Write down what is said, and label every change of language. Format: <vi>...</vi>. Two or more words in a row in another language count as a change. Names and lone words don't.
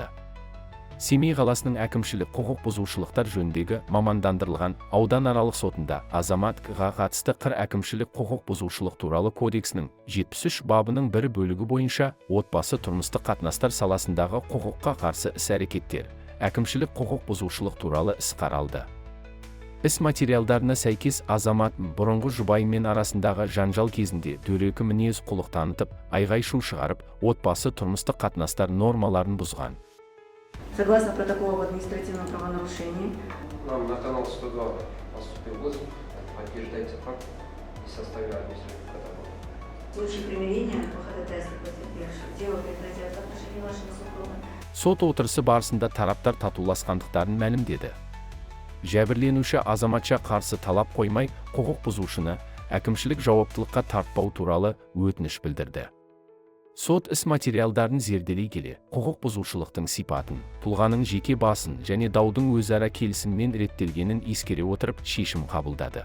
<kk>Семей қаласының әкімшілік құқық бұзушылықтар жөніндегі мамандандырылған ауданаралық сотында азаматқа қатысты әкімшілік құқық бұзушылық туралы кодексінің 73 бабының бір бөлігі бойынша отбасы тұрмыстық қатынастар саласындағы құқыққа қарсы іс-әрекеттер, әкімшілік құқық бұзушылық туралы іс қаралды. Іс материалдарына сәйкес азамат бұрынғы жұбайымен арасындағы жанжал кезінде дөрекі мінез құлық танытып, айғай-шу шығарып, отбасы тұрмыстық қатынастар нормаларын бұзған.</kk> <ru>Согласно протоколу об административном правонарушении, нам на канал 102 поступил вызов, подтверждается факт и составили административный протокол. в случае примирения по ходатайству потерпевших дело прекратят в отношении вашего супруга.</ru> <kk>Сот отырысы барысында тараптар татуласқандықтарын мәлімдеді. Жәбірленуші азаматша қарсы талап қоймай, құқық бұзушыны әкімшілік жауаптылыққа тартпау туралы өтініш білдірді. Сот іс материалдарын зерделей келе, құқық бұзушылықтың сипатын, тұлғаның жеке басын және даудың өзара келісіммен реттелгенін ескере отырып шешім қабылдады.</kk>